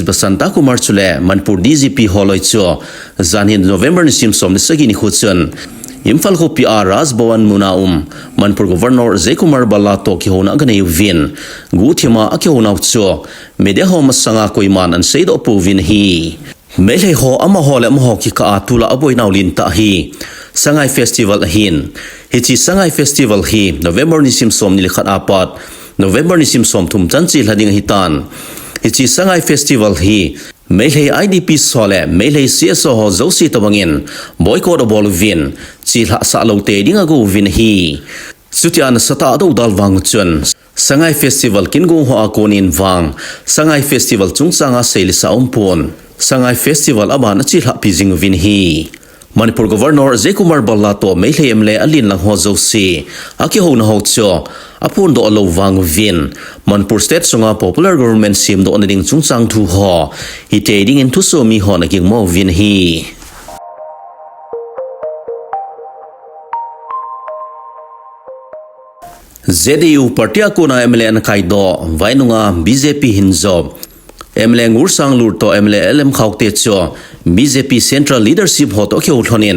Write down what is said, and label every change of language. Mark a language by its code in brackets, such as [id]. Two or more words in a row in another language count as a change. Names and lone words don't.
[tcz] Basanta Kumar Chule, Manipur DGP Holoi Cho, Zanhin November Nisim Som Nisagi Nikhuchun, Imphal Ho PR Raz Bawan Munaum, Manipur Governor Zaikumar Balato ki hona ganay vin, Guthima aki hona cho, media ho masanga koiman an seido po vin hi. Melhe ho ama ho le mo ki ka atula aboy naulin ta hi. Sangay Festival hin. Hichi Sangay Festival hi November nisim som nilikhat apat, November nisim som tumchanchi lading hitan. Hichi Sangay Festival hi Melhe IDP sole, Melhe CSO ho zosi tabangin, boycott abol vin, chilha sa lote dinga go vin hi. Sutian sata do dalwang chun. Sangay Festival kingo ho akonin wang, Sangay Festival chungsanga selisa umpon, Sangay Festival aban chilha pijing vin hi. Manipur Governor Zaikumar Balato Melhe MLA alin lang ho zosi, aki ho na ho cho, apun do alo wang vin. Manipur State sunga [en] popular government [tcz] sim do onaling chungsang tu ho, hite ding in tuso mi ho naging mo vin hi. ZDU Party Akuna MLA Nakaido, Vainunga BJP Hinjob, MLA Ngursang Lurto MLA LM Khawte Cho, BJP [en] Central Leadership [tcz] Hot Okhe Uthonin.